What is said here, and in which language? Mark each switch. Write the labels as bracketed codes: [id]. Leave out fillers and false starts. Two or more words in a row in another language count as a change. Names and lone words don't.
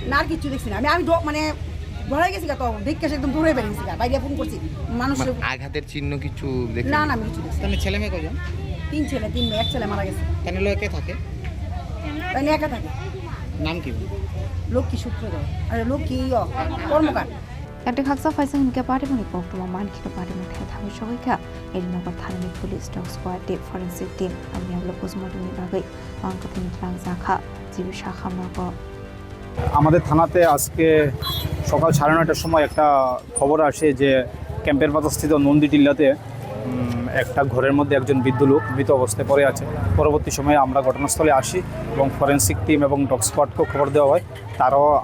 [bn] না আর কিছু দেখছি না আমি মানে ধরে গেছি তো দেখে একদম দৌড়ে বেরিয়ে গেছি বাইরে ফোন করছি মানুষ আঘাতের চিহ্ন কিছু দেখছেন না না আমি কিছু দেখছি তাহলে ছেলে মেয়ে কয়জন 3 ছেলে 3 মেয়ে এক ছেলে মারা গেছে তাহলে লোকে থাকে তাই একা থাকে নাম কি লক্ষ্মী সূত্রধর আরে লক্ষ্মী কর্মকার [trp] Yakti Khaksa Faisal Hinke Patimwngni Koktwma Mankhe Patimwng Thaio Thangwi Sogwikha Nagar Thanani [en] Police Dog Squad Forensic Team [trp] Amchaio Postmortemni Bagui Mangkwthwi Jakha Jibi Shakha Nokor [bn] আমাদের থানাতে আজকে সকাল 9:30টার সময় একটা খবর আসে যে ক্যাম্পের পাশস্থিত নন্দী টিলাতে একটা ঘরের মধ্যে একজন বৃদ্ধ লোক মৃত অবস্থায় পড়ে আছে পরবর্তী সময়ে আমরা ঘটনাস্থলে আসি এবং [en] forensic team [bn] এবং [en] dog squadকেও [bn] খবর দেওয়া হয় তারাও